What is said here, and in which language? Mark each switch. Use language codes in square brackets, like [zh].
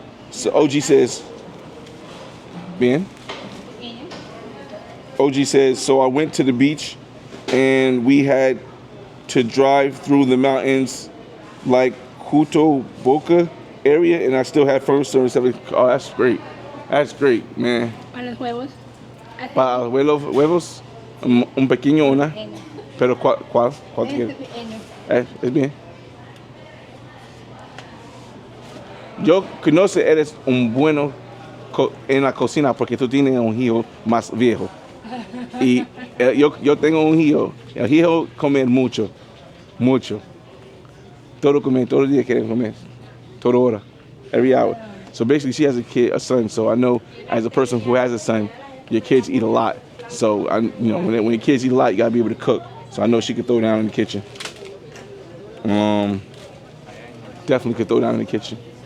[en] So OG says, Ben. OG says, so I went to the beach and we had to drive through the mountains like Cuto Boca area and I still had phone service. Oh, that's great. That's great, man. [es] Para los huevos. Para huevos, un pequeño una. Pero ¿cuál te quieres? Es bien. Yo conozco eres un bueno en la cocina porque tú tienes un hijo más viejo. Y yo tengo un hijo. El hijo come mucho. Todo el día quiere comer. Toda hora. [en] Every hour. So basically she has a son. So I know as a person who has a son, your kids eat a lot. So when your kids eat a lot, you gotta be able to cook. So I know she could throw down in the kitchen. Definitely could throw down in the kitchen.